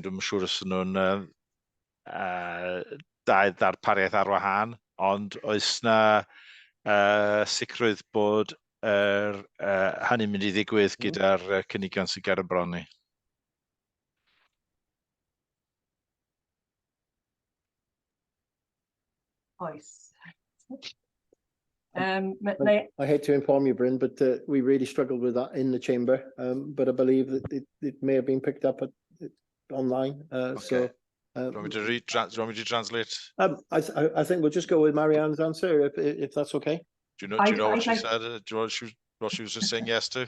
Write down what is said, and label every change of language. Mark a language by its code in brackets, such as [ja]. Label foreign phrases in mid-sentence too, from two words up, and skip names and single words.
[cy] Dwi'n siŵr os nhw'n dau ddarpariaeth ar wahân, ond oes na sicrwydd bod hynny'n mynd i ddigwydd gyda'r cynigion sy'n ger y bron ni. Oes. [en] I hate to inform you, Bryn, but we really struggled with that in the chamber. But I believe that it may have been picked up online. Okay. So, do you want me to translate? I think we'll just go with Marianne's answer, if that's okay. Do you know what she said? Do you know what she was just saying yes to?